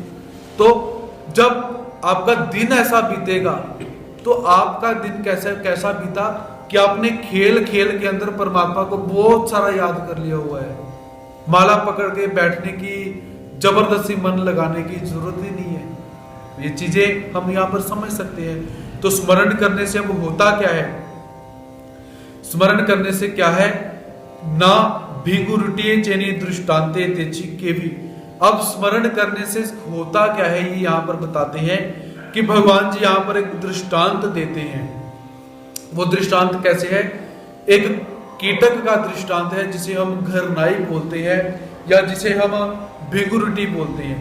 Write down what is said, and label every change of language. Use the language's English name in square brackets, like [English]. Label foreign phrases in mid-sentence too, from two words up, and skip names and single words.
[Hindi] तो जब आपका दिन ऐसा बीतेगा तो आपका दिन कैसा बीता कि आपने खेल खेल के अंदर परमात्मा को बहुत सारा याद कर लिया हुआ है। माला पकड़ के बैठने की, जबरदस्ती मन लगाने की जरूरत ही नहीं है। ये चीजें हम यहाँ पर समझ सकते हैं। तो स्मरण करने से अब होता क्या है? स्मरण करने से क्या है ना, भीगुरुटिये चेनी दृष्टांते तेची के भी। अब स्मरण करने से होता क्या है ये यहाँ पर बताते हैं कि भगवान जी यहाँ पर एक दृष्टांत देते हैं। वो दृष्टांत कैसे है? एक कीटक का दृष्टांत है जिसे हम घरनाई बोलते हैं या जिसे हम भिगुरुटी बोलते हैं।